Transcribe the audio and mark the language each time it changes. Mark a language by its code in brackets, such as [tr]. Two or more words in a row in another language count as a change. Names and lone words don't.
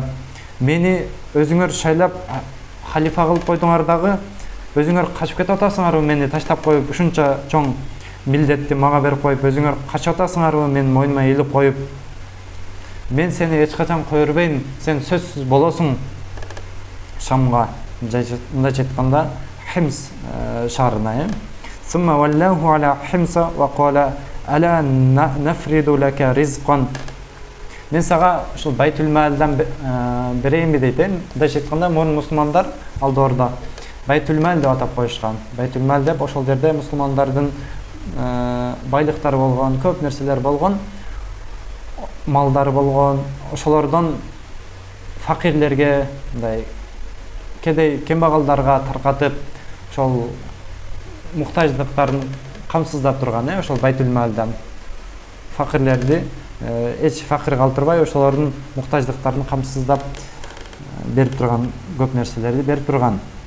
[ky] Мени өзүңөр шайлап халифа кылып койдуңар дагы, өзүңөр качып кетип атасыңарбы, мени таштап коюп, ушунча чоң милдетти мага берип коюп, өзүңөр качып атасыңарбы, мен мойнума илип коюп. Мен сени эч качан кое бербейм, сен сөзсүз болосуң Шамга. Мындайча айтканда Химс шаарына. [ar] ثم ولاه على حمص وقال ألا نفرض لك رزقا. [ky] Мен сага ушул Байтул Малдан берейинби дейт. Мындайча айтканда мурун мусулмандар алдорда Байтул Мал деп атап коюшкан. Байтул Мал деп ошол жерде мусулмандардын байлыктары болгон, көп нерселер болгон, малдары болгон, ошолордон факирлерге, мындай кедей кембагалдарга таркатып, ошол муктаждыктарын камсыздап турган, ошол Байтул Малдан факирлерди эч факир калтырбай, ошолордун муктаждыктарын камсыздап берип турган, көп нерселерди берип турган.